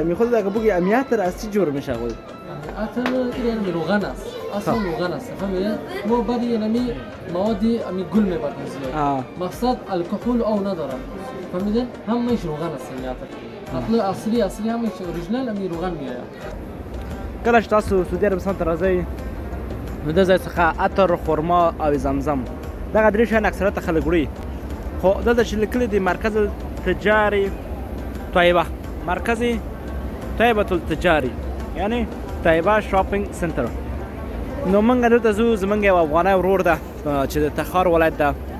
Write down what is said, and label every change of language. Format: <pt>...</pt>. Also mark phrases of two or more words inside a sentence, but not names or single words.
<fa>می خود اگه بگی امی عطر از چی جور میشه خود؟ عطر این روغن است. اصلا روغن است. فهمیدین؟ ما بعدی اینمی موادی امی گل میبردیم زیاد. مقصد الکحول او نداره. فهمیدین؟ همش روغن است این عطر. اصلی همش اوریجینال امی روغن میاد.</fa> <ps>کله چې تاسو سعودي عربستان ته راځئ نو د ځای څخه عطر خرما او زمزم دغه درې شیان اکثریت خلک وړي خو دلته چې لیکلي دي مرکز التجاري طیبه مرکز طیبه التجاري یعنی طیبه شاپینګ سنټر نو موږ دلته ځو زموږ یو افغانی ورور ده چې د تخار ولایت ده</ps>